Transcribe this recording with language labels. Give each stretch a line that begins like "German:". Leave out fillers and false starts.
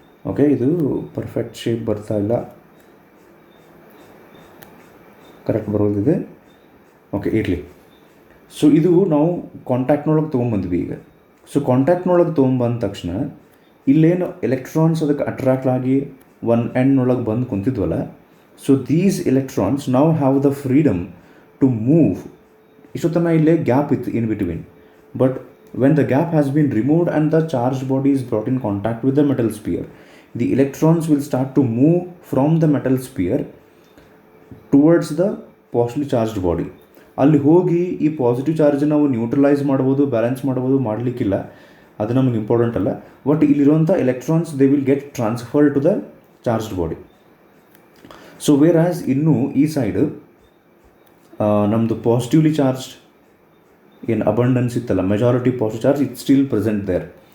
Kannada: Okay, ಇದು perfect shape ಬರ್ತಾ ಇಲ್ಲ, ಕರೆಕ್ಟ್ ಬರೋದಿದೆ. ಓಕೆ, ಇರಲಿ. ಸೊ ಇದು ನಾವು ಕಾಂಟ್ಯಾಕ್ಟ್ನೊಳಗೆ ತೊಗೊಂಬಂದ್ವಿ ಈಗ. ಸೊ ಕಾಂಟ್ಯಾಕ್ಟ್ನೊಳಗೆ ತೊಗೊಂಬಂದ ತಕ್ಷಣ ಇಲ್ಲೇನು ಎಲೆಕ್ಟ್ರಾನ್ಸ್ ಅದಕ್ಕೆ ಅಟ್ರಾಕ್ಟ್ ಆಗಿ ಒನ್ ಎಂಡ್ನೊಳಗೆ ಬಂದು ಕುಂತಿದ್ವಲ್ಲ, ಸೊ ದೀಸ್ ಎಲೆಕ್ಟ್ರಾನ್ಸ್ ನಾವು
English: Have the freedom to move.
Kannada: ಇಷ್ಟೊತ್ತನ ಇಲ್ಲೇ ಗ್ಯಾಪ್ ಇತ್ತು
English: In between, but when the gap has been removed and the charge body is brought in contact with the metal sphere, the electrons will start to move from the metal sphere towards the positively charged body.
Kannada: ಅಲ್ಲಿ ಹೋಗಿ ಈ positive charge ನಾವು neutralise ಮಾಡ್ಬೋದು, balance ಮಾಡ್ಬೋದು, ಮಾಡಲಿಕ್ಕಿಲ್ಲ, ಅದು ನಮಗೆ important ಅಲ್ಲ.
English: But ಇಲ್ಲಿರುವಂಥ electrons they will get transferred to the charged body. So whereas
Kannada: ಇನ್ನೂ ಈ ಸೈಡ್ ನಮ್ಮದು
English: Positively charged ಏನು abundance ಇತ್ತಲ್ಲ, majority positive charge it still present there.